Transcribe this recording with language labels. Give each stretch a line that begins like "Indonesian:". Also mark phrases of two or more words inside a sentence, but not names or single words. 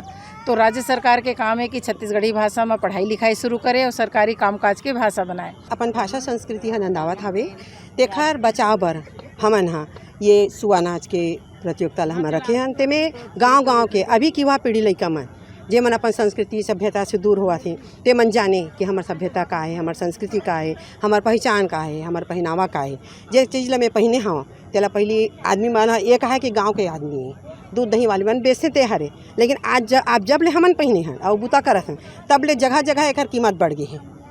Chhattisgarhi: तो राज्य सरकार के काम है कि छत्तीसगढ़ी भाषा में पढ़ाई लिखाई शुरू करे और सरकारी कामकाज के भाषा बनाए। अपन भाषा संस्कृति ह नंदावत हवे तेखर बचाव बर हमन हा ये सुआ नाच के प्रतियोगिता ला हमन रखे हन। तेमे गांव-गांव के अभी की युवा पीढ़ी लइका मन जे मन अपन संस्कृति सभ्यता से दूर हुआ थे ते मन जाने कि हमार सभ्यता का है, हमार संस्कृति का है, हमार पहचान का है, हमार पहनावा का है। जे चीज़ ला मैं पहने हूँ तेला पहले आदमी मन ये कहा कि गाँव के आदमी है, दूध दही वाले मन बेचते ते हरे, लेकिन आज आप जब ले हमन पहने हैं और बुता करत हैं तब ले जगह जगह एक कीमत बढ़ गई है।